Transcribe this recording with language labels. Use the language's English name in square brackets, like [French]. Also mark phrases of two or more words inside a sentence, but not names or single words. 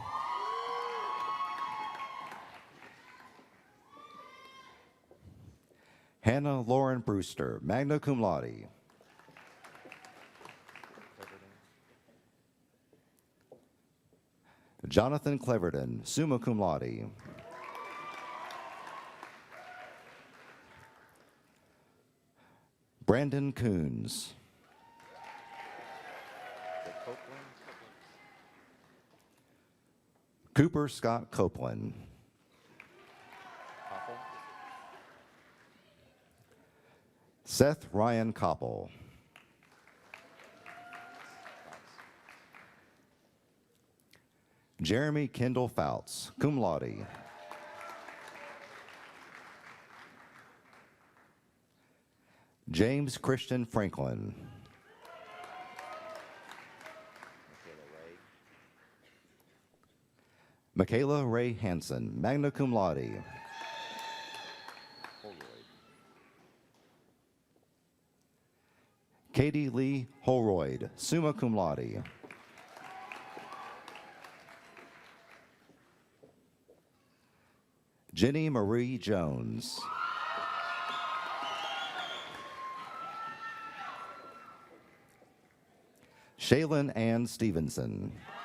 [English] Hannah Lauren Brewster, [Latin] magna cum laude. [English] Jonathan Cleverton, [Latin] summa cum laude. [English] Brandon Coons. Cooper Scott Copeland. Seth Ryan Koppel. Jeremy Kendall Fouts, [Latin] cum laude. [English] James Christian Franklin. Michaela Ray Hansen, [Latin] magna cum laude. [English] Katie Lee Holroyd, [Latin] summa cum laude. [English] Jenny Marie Jones. Shaylin Ann Stevenson.